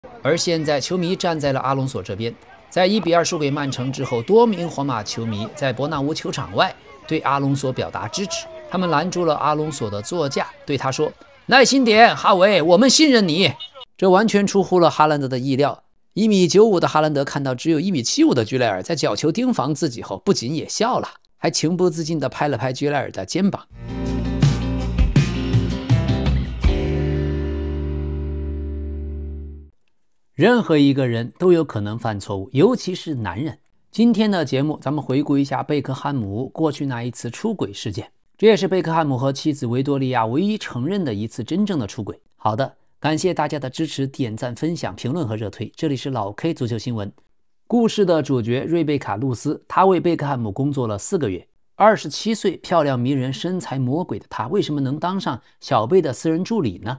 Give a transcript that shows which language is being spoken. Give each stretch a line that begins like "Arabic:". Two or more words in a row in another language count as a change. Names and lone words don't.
Chinese: 而現在球迷站在了阿隆索這邊，在1-2輸給曼城之後，多名皇馬球迷在伯納烏球場外對阿隆索表達支持，他們攔住了阿隆索的座駕，對他說：“耐心點，哈維，我們信任你。” 這完全出乎了哈蘭德的意料。1.95米的哈蘭德看到只有1.75米的居萊爾在角球盯防自己後，不僅也笑了，還情不自禁地拍了拍居萊爾的肩膀。任何一個人都有可能犯錯誤，尤其是男人。今天的節目，咱們回顧一下貝克漢姆過去那一次出軌事件，這也是貝克漢姆和妻子維多利亞唯一承認的一次真正的出軌。好的，感謝大家的支持，點讚、分享、評論和熱推。這裡是老 K 足球新聞。故事的主角瑞貝卡·露絲，她為貝克漢姆工作了4個月。27歲、漂亮迷人、身材魔鬼的她，為什麼能當上小貝的私人助理呢？